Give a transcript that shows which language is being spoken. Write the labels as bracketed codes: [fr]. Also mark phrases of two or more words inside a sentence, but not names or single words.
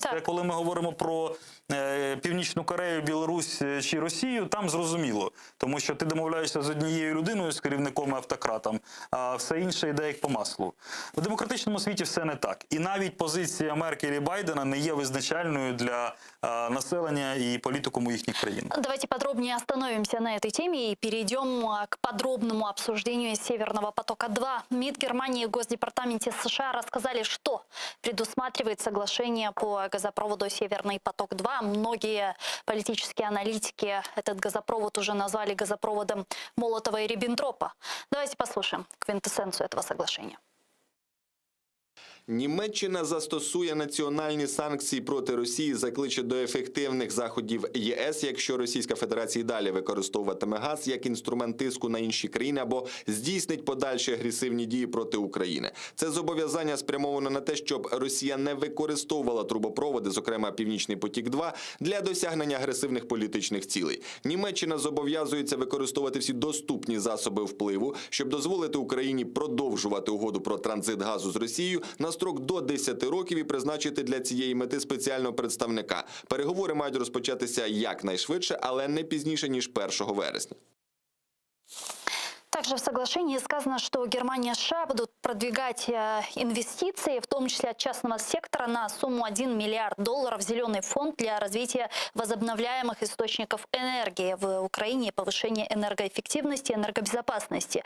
[uk] Це коли ми говоримо про Північну Корею, Білорусь чи Росію, там зрозуміло. Тому що ти домовляєшся з однією людиною, з керівником і автократом, а все інше йде як по маслу. В демократичному світі все не так. І навіть позиція Меркель і Байдена не є визначальною для населення і політикуму їхніх країн. [ru] Давайте подробнее остановимся на этой теме и перейдем к подробному обсуждению Северного потока-2. МИД Германии и Госдепартаменте США рассказали, что предусматривает соглашение по газопроводу «Северный поток-2». Многие политические аналитики этот газопровод уже назвали газопроводом Молотова и Риббентропа. Давайте послушаем квинтэссенцию этого соглашения. [uk] Німеччина застосує національні санкції проти Росії, закличе до ефективних заходів ЄС, якщо Російська Федерація далі використовуватиме газ як інструмент тиску на інші країни або здійснить подальші агресивні дії проти України. Це зобов'язання спрямовано на те, щоб Росія не використовувала трубопроводи, зокрема Північний потік-2, для досягнення агресивних політичних цілей. Німеччина зобов'язується використовувати всі доступні засоби впливу, щоб дозволити Україні продовжувати угоду про транзит газу з Росією на строк до 10 років і призначити для цієї мети спеціального представника. Переговори мають розпочатися якнайшвидше, але не пізніше, ніж 1 вересня. [ru] Также в соглашении сказано, что Германия и США будут продвигать инвестиции, в том числе от частного сектора, на сумму $1 миллиард в зеленый фонд для развития возобновляемых источников энергии в Украине и повышения энергоэффективности и энергобезопасности.